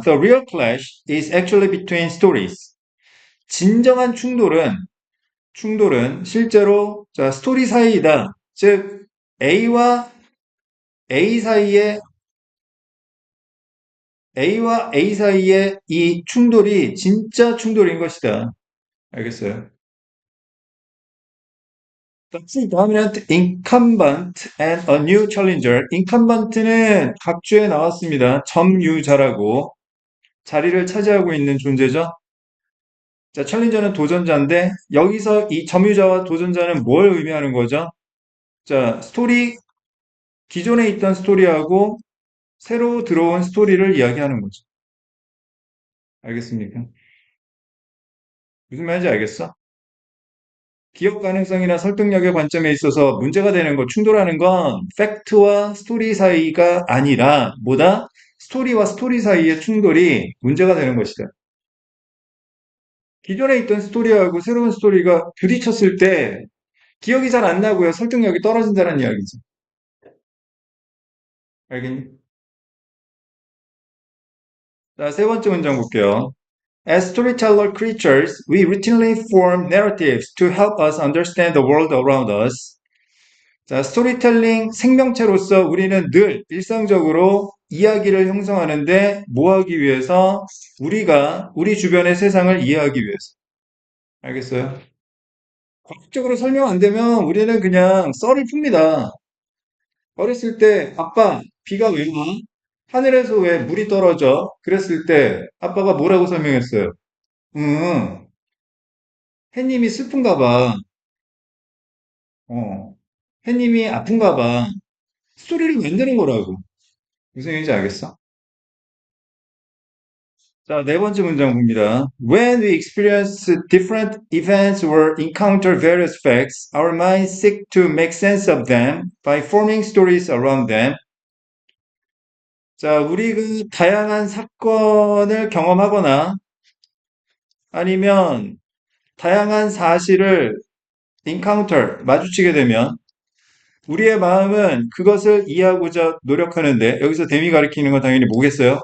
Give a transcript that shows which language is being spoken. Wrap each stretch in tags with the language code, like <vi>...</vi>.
<en>The real clash is actually between stories.</en> <ko>진정한 충돌은 실제로 자, 스토리 사이이다. 즉, A와 A 사이에 A와 A 사이의 이 충돌이 진짜 충돌인 것이다. 알겠어요?</ko> <en>The dominant incumbent and a new challenger. incumbent는</en> <ko>각주에 나왔습니다. 점유자라고. 자리를 차지하고 있는 존재죠. 자, 챌린저는 도전자인데 여기서 이 점유자와 도전자는 뭘 의미하는 거죠? 자, 스토리 기존에 있던 스토리하고 새로 들어온 스토리를 이야기하는 거죠. 알겠습니까? 무슨 말인지 알겠어? 기억 가능성이나 설득력의 관점에 있어서 문제가 되는 거, 충돌하는 건 팩트와 스토리 사이가 아니라 뭐다? 스토리와 스토리 사이의 충돌이 문제가 되는 것이다. 기존에 있던 스토리하고 새로운 스토리가 부딪혔을 때 기억이 잘 안 나고요. 설득력이 떨어진다는 이야기죠. 알겠니? 자, 세 번째 문장 볼게요.</ko> <en>As storyteller creatures, we routinely form narratives to help us understand the world around us.</en> <ko>자, 스토리텔링 생명체로서 우리는 늘 일상적으로 이야기를 형성하는데 뭐 하기 위해서? 우리 주변의 세상을 이해하기 위해서. 알겠어요? 과학적으로 설명 안 되면 우리는 그냥 썰을 풉니다. 어렸을 때 아빠, 비가 왜 와? 하늘에서 왜 물이 떨어져? 그랬을 때 아빠가 뭐라고 설명했어요? 응, 해님이 슬픈가 봐. 어, 해님이 아픈가 봐. 스토리를 만드는 거라고. 무슨 얘기인지 알겠어? 자, 네 번째 문장 봅니다.</ko> <en>When we experience different events or encounter various facts, our minds seek to make sense of them by forming stories around them.</en> <ko>자, 우리 그 다양한 사건을 경험하거나 아니면 다양한 사실을 encounter, 마주치게 되면 우리의 마음은 그것을 이해하고자 노력하는데 여기서 댐이 가리키는 건 당연히 뭐겠어요?</ko>